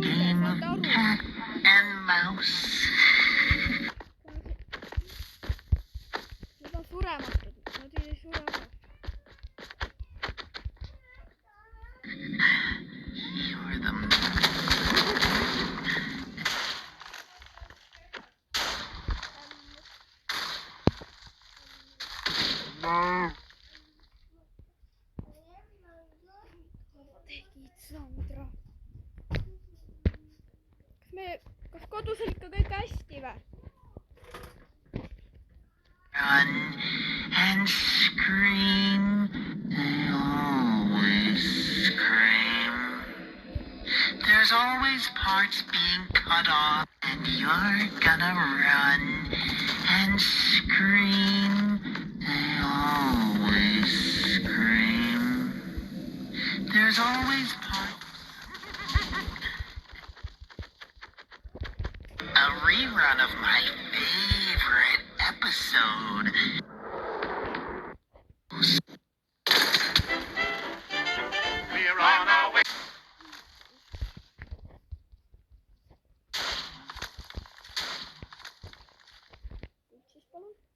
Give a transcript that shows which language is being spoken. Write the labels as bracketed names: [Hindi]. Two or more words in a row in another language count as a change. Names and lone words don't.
[Estonian] tulge, [English] game of [Estonian] saate aru. [English] cat and mouse. [Estonian] Need on surematud, nad ei sure ära. [English] You're the [Estonian] Tegid Sandra. Kas kodus on ikka kõik hästi või? [English] run and scream. They always scream. There's There's always parts being cut off, and you're gonna run and scream. They always scream. There's always parts. A rerun of my favorite episode. We're on our way. [Estonian] Siis palun.